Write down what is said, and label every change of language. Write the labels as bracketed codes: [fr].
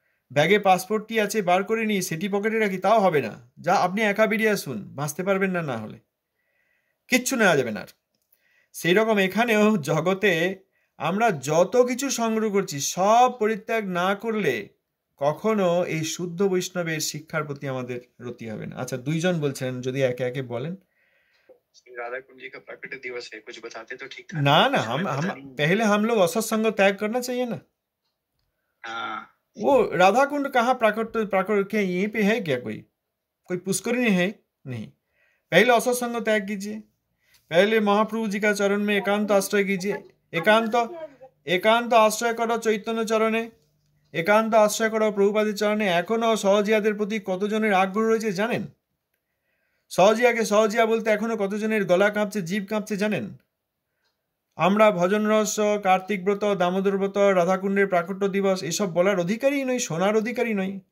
[bn] ব্যাগে পাসপোর্টটি আছে, বার করে নিয়ে সেটি পকেটে রাখি, তাও হবে না, যা আপনি একা বেরিয়ে আসুন, বাঁচতে পারবেন না, না হলে কিচ্ছু নেওয়া যাবে না আর। সেই রকম এখানেও জগতে আমরা যত কিছু সংগ্রহ করছি সব পরিত্যাগ না করলে কখনো এই শুদ্ধ বৈষ্ণবের শিক্ষার প্রতি আমাদের রতি হবে না। আচ্ছা, দুইজন বলছেন, যদি একে একে বলেন। [hi] राधा कुंड जी का प्रकट दिवस है, कुछ बताते तो ठीक था। ना ना, कुछ हम हमें हम पता नहीं। पहले हम लोग असत्संग त्याग करना चाहिए ना। हाँ, वो राधा कुंड कहाँ प्राकट प्राकट क्या यहीं पे है क्या? कोई पुष्करिणी है? नहीं। पहले असत्संग त्याग कीजिए, पहले महाप्रभु जी का चरण में एकांत आश्रय कीजिए। एकांत आश्रय करो चैतन्य चरणे, एकांत आश्रय करो प्रभुपाদের চরণে। [bn] এখনো সহজিয়াদের প্রতি কতজনের আগ্রহ রয়েছে জানেন? সহজিয়াকে সহজিয়া বলতে এখনো কতজনের গলা কাঁপছে, জিভ কাঁপছে জানেন? আমরা ভজন রহস্য, কার্তিক ব্রত, দামোদর ব্রত, রাধাকুণ্ডের প্রাকট্য দিবস এসব বলার অধিকারী নই, শোনার অধিকারী নই।